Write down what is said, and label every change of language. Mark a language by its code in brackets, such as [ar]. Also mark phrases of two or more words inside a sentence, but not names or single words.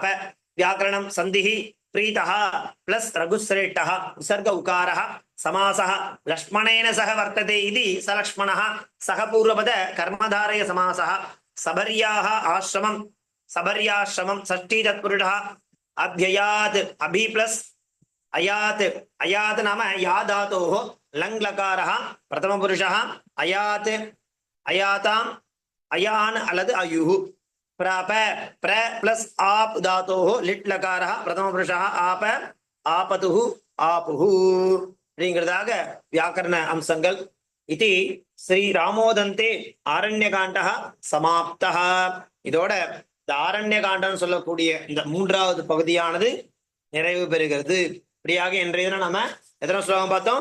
[sa] व्याकरणम् सन्धिः प्रीतः பிளஸ் रघुश्रेष्ठः विसर्ग उकारः समासः लक्ष्मणेन सह वर्तते இது सलक्ष्मणः सह पूर्वपद कर्मधारय समासः शबर्याः आश्रमम् शबर्याश्रमम् षष्ठी तत्पुरुषः अभ्ययात् अभि प्लस अयात् अयात् नाम या धातोः लङ् लकारः प्रथमपुरुषः अयात् अयाताम् अयान् अलद् अयुः प्राप प्र प्लस आप धातोः लिट् लकारः प्रथमपुरुषः आप आपतुः आपुः [ta] அப்படிங்கிறதாக வியாக்கரண அம்சங்கள். [sa] இது श्री रामोदन्ते आरण्यकाण्डः समाप्तः. [ta] இதோட இந்த ஆரண்யகாண்டம் சொல்லக்கூடிய இந்த 3வது பகுதியானது நிறைவு பெறுகிறது. இப்படியாக இன்றைய தினம் நம்ம எத்தனை ஸ்லோகம் பார்த்தோம்?